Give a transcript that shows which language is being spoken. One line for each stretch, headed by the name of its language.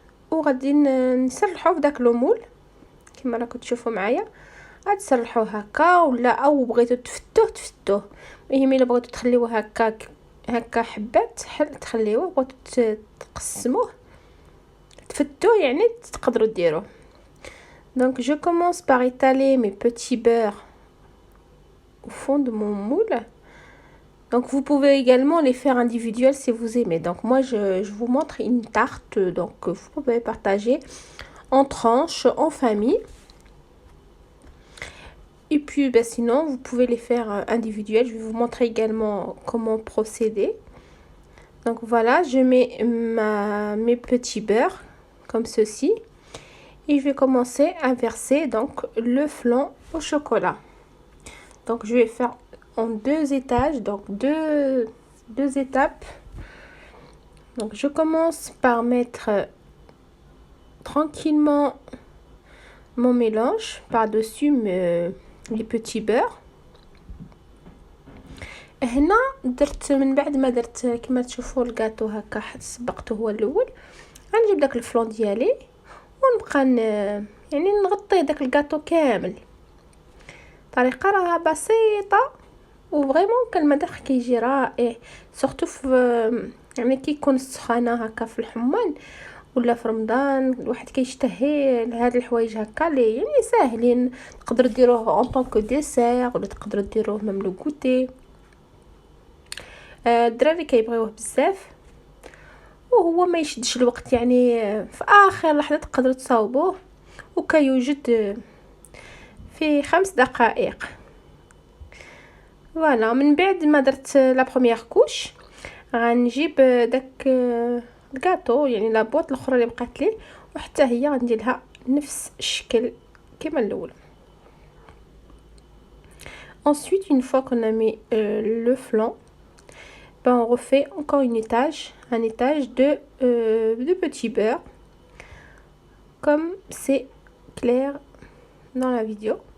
Arabic: وغادي نسرحوه في داك لومول كما راكم تشوفوا معايا. غادي تسرحوه هكا، ولا او بغيتو تفتوه. المهم الا بغيتو تخليوه هكا حبات تخليوه، بغيتو تقسموه تفتوه يعني تقدروا ديروه.
French: Donc je commence par étaler mes petits beurres au fond de mon moule. Donc vous pouvez également les faire individuels si vous aimez. Donc moi je vous montre une tarte, donc vous pouvez partager en tranches en famille. Et puis sinon vous pouvez les faire individuels. Je vais vous montrer également comment procéder. Donc voilà, je mets mes petits beurres comme ceci. Et je vais commencer à verser donc le flan au chocolat. Donc je vais faire en deux étages, donc deux étapes. Donc je commence par mettre tranquillement mon mélange par-dessus لي بوتي بور.
Arabic: هنا درت من بعد ما درت كما تشوفوا الكاطو هكا سبقته هو الاول، غنجيب داك الفلون ديالي ونبقى يعني نغطي داك الكاطو كامل. طريقه راها بسيطه وفريمون كان المذاق كيجي رائع، سورتو في يعني كي يكون السخانه هكا في الحمان ولا في رمضان الواحد كيشتهي هاد الحوايج هكا لي يعني ساهلين، تقدر ديروه
French: اون طونك ديسير
Arabic: ولا تقدر ديروه
French: ميم لو غوتي.
Arabic: الدراري كيبغيوه بزاف وهو ما يشدش الوقت، يعني في اخر لحظه تقدروا تصاوبوه وكيوجد في 5 دقائق. فوالا من بعد ما درت
French: لا بروميير كوش
Arabic: غنجيب داك الكاطو يعني لا بوط الاخرى اللي بقات لي وحتى هي غندير لها نفس الشكل كما الاول.
French: Ensuite, une fois qu'on a mis le flanc, ben on refait encore un étage de petit beurre, comme c'est clair dans la vidéo.